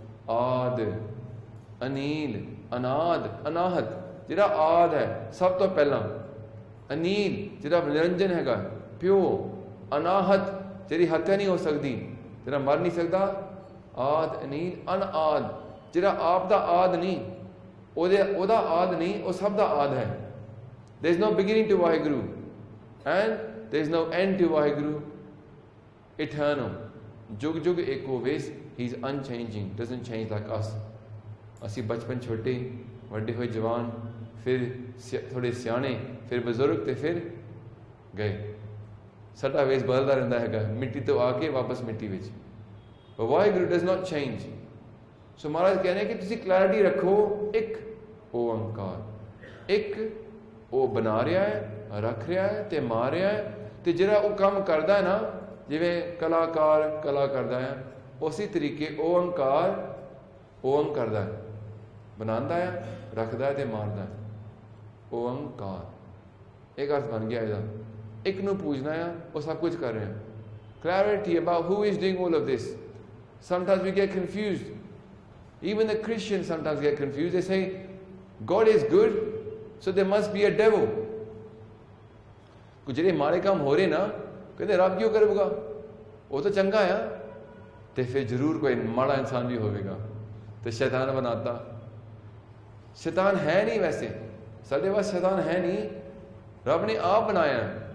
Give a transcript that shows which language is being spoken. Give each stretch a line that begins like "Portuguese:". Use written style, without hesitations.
Punjabi: ਆਦ, ਅਨੀਲ, ਅਨਾਦ, ਅਨਾਹਤ, ਜਿਹੜਾ ਆਦ ਹੈ ਸਭ ਤੋਂ ਪਹਿਲਾਂ, ਅਨੀਲ ਜਿਹੜਾ ਨਿਰੰਜਨ ਹੈਗਾ ਪਿਓ, ਅਨਾਹਤ ਜਿਹੜੀ ਹੱਤਿਆ ਨਹੀਂ ਹੋ ਸਕਦੀ, ਜਿਹੜਾ ਮਰ ਨਹੀਂ ਸਕਦਾ, ਆਦ, ਅਨੀਲ, ਅਨਆਦ ਜਿਹੜਾ ਆਪ ਦਾ ਆਦ ਨਹੀਂ, ਉਹਦਾ ਆਦ ਨਹੀਂ, ਉਹ ਸਭ ਦਾ ਆਦ ਹੈ।
English: there is no beginning to Waheguru and there is no end to Waheguru.
Punjabi: eternal, ਜੁਗ ਜੁਗ ਏਕੋ ਵੇਸ।
English: he is unchanging, doesn't change like us।
Punjabi: ਅਸੀਂ ਬਚਪਨ ਛੋਟੇ, ਵੱਡੇ ਹੋਏ ਜਵਾਨ, ਫਿਰ ਥੋੜੇ ਸਿਆਣੇ, ਫਿਰ ਬਜ਼ੁਰਗ ਤੇ ਫਿਰ ਗਏ। ਸਾਡਾ ਵੇਸ ਬਦਲਦਾ ਰਹਿੰਦਾ ਹੈਗਾ, ਮਿੱਟੀ ਤੋਂ ਆ ਕੇ ਵਾਪਸ ਮਿੱਟੀ ਵਿੱਚ।
English: but Waheguru does not change।
Punjabi: ਸੋ ਮਹਾਰਾਜ ਕਹਿੰਦੇ ਕਿ ਤੁਸੀਂ ਕਲੈਰਿਟੀ ਰੱਖੋ, ਇੱਕ ਓੰਕਾਰ, ਇੱਕ ਉਹ ਬਣਾ ਰਿਹਾ ਹੈ, ਰੱਖ ਰਿਹਾ ਹੈ ਤੇ ਮਾਰ ਰਿਹਾ ਹੈ। ਤੇ ਜਿਹੜਾ ਉਹ ਕੰਮ ਕਰਦਾ ਹੈ ਨਾ, ਜਿਵੇਂ ਕਲਾਕਾਰ ਕਲਾ ਕਰਦਾ ਹੈ, ਉਸੇ ਤਰੀਕੇ ਓੰਕਾਰ ਓਮ ਕਰਦਾ ਹੈ, ਬਣਾਉਂਦਾ ਹੈ, ਰੱਖਦਾ ਹੈ ਤੇ ਮਾਰਦਾ ਹੈ। ਓੰਕਾਰ ਇੱਕ ਅਰਥ ਬਣ ਗਿਆ ਇਹਦਾ। ਇੱਕ ਨੂੰ ਪੂਜਣਾ ਆ, ਉਹ ਸਭ ਕੁਝ ਕਰ ਰਿਹਾ।
English: clarity about who is doing all of this। sometimes we get confused, even the Christians sometimes get confused। they say God is good, so there must be a devil।
Punjabi: ਕੁਝ ਜਿਹੜੇ ਮਾੜੇ ਕੰਮ ਹੋ ਰਹੇ ਨਾ, ਕਹਿੰਦੇ ਰੱਬ ਕਿਉਂ ਕਰੇਗਾ, ਉਹ ਤਾਂ ਚੰਗਾ ਆ, ਤੇ ਫਿਰ ਜ਼ਰੂਰ ਕੋਈ ਮਾੜਾ ਇਨਸਾਨ ਵੀ ਹੋਵੇਗਾ। ਤੇ ਸ਼ੈਤਾਨ ਬਣਾਤਾ। ਸ਼ੈਤਾਨ ਹੈ ਨਹੀਂ, ਵੈਸੇ ਸਾਡੇ ਪਾਸ ਸ਼ੈਤਾਨ ਹੈ ਨਹੀਂ, ਰੱਬ ਨੇ ਆਪ ਬਣਾਇਆ।